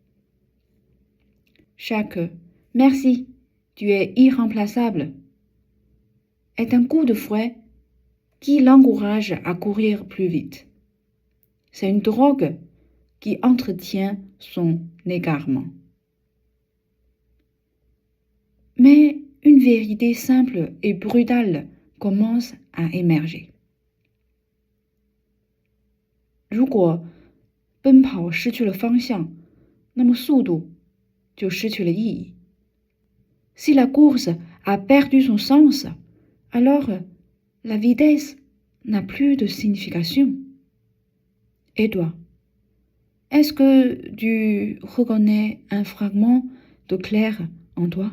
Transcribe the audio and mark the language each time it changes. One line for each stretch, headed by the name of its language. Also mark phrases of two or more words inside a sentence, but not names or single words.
French: Chaque « merci, tu es irremplaçable » est un coup de fouet qui l'encourage à courir plus vite. C'est une drogue qui entretient son égarement. Mais une vérité simple et brutale commence à émerger.
Chinese: 如果奔跑失去了方向，那么速度就失去了意义。
French: Si la course a perdu son sens, alors la vitesse n'a plus de signification. Et toi, Est-ce que tu reconnais un fragment de clair en toi?